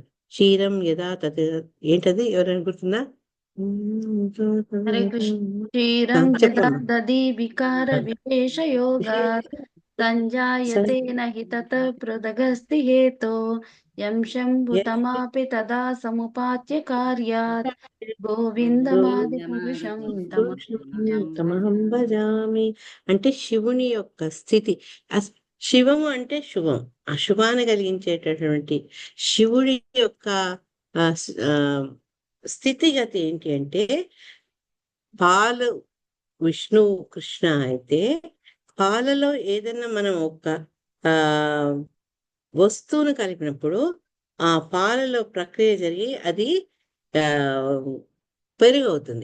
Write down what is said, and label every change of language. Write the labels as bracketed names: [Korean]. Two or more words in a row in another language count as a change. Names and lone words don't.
[Sanskrit] క్షీరం యదా తత్ [Telugu] ఏంటది ఎవరైనా గుర్తుందా? [Sanskrit] హరే కృష్ణ. క్షీరం యదా [Telugu] చెప్పండి. [Sanskrit] దధి వికార విశేష యోగాత్ సంజాయతే నహి తతః పృథగస్తి హేతో యం శంభుతమాపి తదా సముపాత్య కార్యాత్ గోవిందమాది పురుషం తమహం భజామి. [Telugu] అంటే శివుని యొక్క స్థితి. శివము అంటే శుభం, అశుభాన్ని కలిగించేటటువంటి శివుడి యొక్క స్థితిగతి ఏంటి అంటే, పాలు విష్ణువు కృష్ణ అయితే పాలలో ఏదైనా మనం ఒక వస్తువును కలిపినప్పుడు ఆ పాలలో ప్రక్రియ జరిగి అది పెరుగవుతుంది.